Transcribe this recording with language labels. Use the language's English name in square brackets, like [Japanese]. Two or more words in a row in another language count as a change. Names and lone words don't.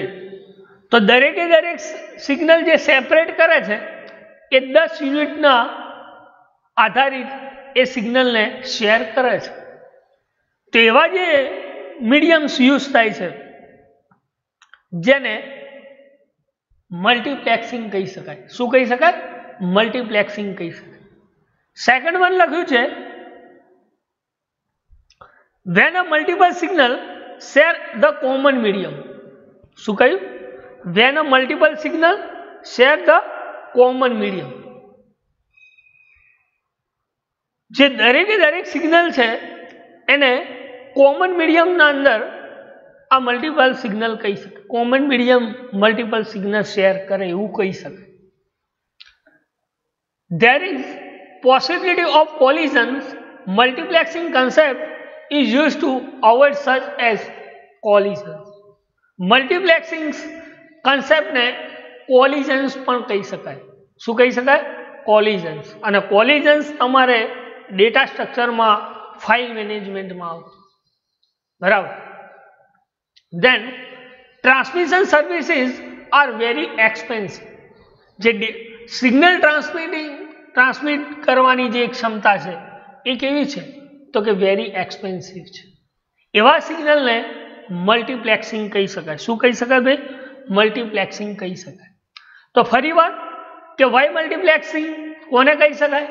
[Gujarati] તો દરેકે દરેક સિગ્નલ જે સેપરેટ કરે છે એ 10 યુનિટના આધારિત એ સિગ્નલને શેર કરે છે. તો એવા જે [English] mediums use [Gujarati] થાય છે જેને મલ્ટીપ્લેક્સિંગ કહી શકાય. શું કહી શકાય? મલ્ટીપ્લેક્સિંગ કહી શકાય. [English] second one [Gujarati] લખ્યું છે [English] when a multiple signal share the common medium. [Gujarati] શું કહ્યું? [English] when a multiple signal share the common medium. [Gujarati] જે દરેક સિગ્નલ છે એને કોમન મીડિયમના અંદર આ [English] multiple signal [Gujarati] કહી શકાય. [English] common medium multiple signal share [Gujarati] કરે એવું કહી શકાય. [English] There is possibility of collisions. Multiplexing concept is used to avoid such as collisions. Multiplexing concept [Gujarati] ને collisions પણ કહી શકાય. શું કહી શકાય? collisions. અને collisions તમારે ડેટા સ્ટ્રક્ચરમાં ફાઇલ મેનેજમેન્ટમાં આવતું. બરાબર. [English] Then transmission services are very expensive. [Gujarati] જે [English] signal transmit [Gujarati] કરવાની જે ક્ષમતા છે એ કેવી છે? તો કે [English] very expensive [Gujarati] છે. એવા સિગ્નલને મલ્ટીપ્લેક્સિંગ કહી શકાય. શું કહી શકાય ભાઈ? મલ્ટીપ્લેક્સિંગ કહી શકાય. તો ફરી વાર કે [English] why multiplexing [Gujarati] કોને કહી શકાય?